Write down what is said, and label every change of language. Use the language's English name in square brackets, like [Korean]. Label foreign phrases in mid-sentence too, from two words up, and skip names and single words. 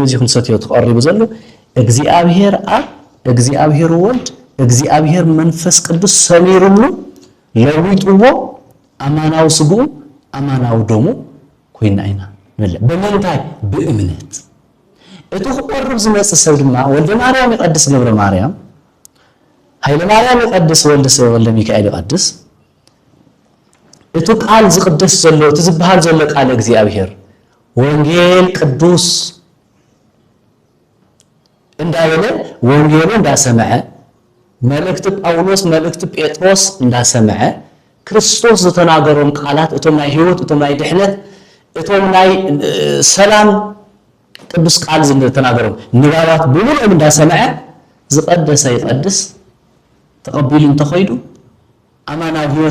[Tigrinya] እዚ ክንሰትዮ ተቀሪቡ ዘሎ እግዚአብሔር አብ እግዚአብሔር ወልድ እግዚአብሔር መንፈስ ቅዱስ ሰሚሩሉ ለዊጥዎ አማናው ስጉ አማናው ደሙ ኮይና ኢና ንበለ በመንታይ በእምነት እቱ ተቀርብ ዝመጽ ሰብ ድማ ወልደ ማርያም ይቀድስ ገብረ ማርያም ኃይለ ማርያም ይቀድስ ወልደ ሚካኤል ይቀድስ እቱ ቃል ዝቅደስ ዘሎ ትዝብሃል ዘሎ ቃል እግዚአብሔር ወንጌል ቅዱስ እንዳበለ ወንጌሉ እንዳሰመዐ መልእክት ጳውሎስ መልእክት ጴጥሮስ እንዳሰመዐ ክርስቶስ ዝተናገሮም ቃላት እቶም ናይ ህይወት እቶም ናይ ድሕነት እቶም ናይ ሰላም ቅዱስ ቃል ዝተናገሮም ንባባት ብሙሉኦም እንዳሰመዐ ዝቀደሰ ይቀድስ ተቀቢሉ እንተኸይዱ አማናው ህይወት